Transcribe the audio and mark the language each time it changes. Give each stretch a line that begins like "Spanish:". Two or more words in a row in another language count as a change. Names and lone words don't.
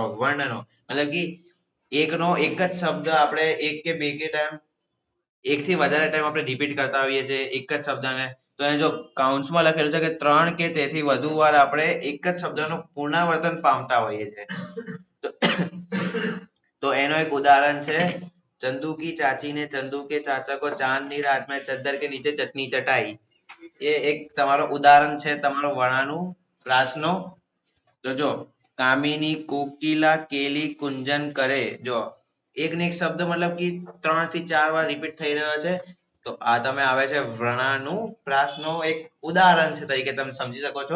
Gujarati: વર્ણનો મતલબ કે એકનો એક જ શબ્દ આપણે એક કે બે કે ટાઈમ, એક થી વધારે ટાઈમ આપણે રિપીટ કરતા હોઈએ છીએ એક જ શબ્દને. તો એને જો કાઉન્ટ્સમાં લખેલું છે કે 3 કે તેથી વધુ વાર આપણે એક જ શબ્દનું પુનરાવર્તન પામતા હોઈએ છીએ. તો એનો એક ઉદાહરણ છે
Hindi: चंदु की चाची ने चंदु के चाचा को चांदनी रात में चद्दर के नीचे चटनी चटाई.
Gujarati: એ એક તમારો ઉદાહરણ છે તમારો વર્ણાનુપ્રાસનો. તો જો
Hindi: कामिनी कोकिला केली कुंजन करे.
Gujarati: જો એક ને એક શબ્દ મતલબ કે 3 થી 4 વાર રિપીટ થઈ રહ્યો છે. તો આ તમે આવે છે વર્ણાનુપ્રાસનો એક ઉદાહરણ છે તરીકે તમે સમજી શકો છો.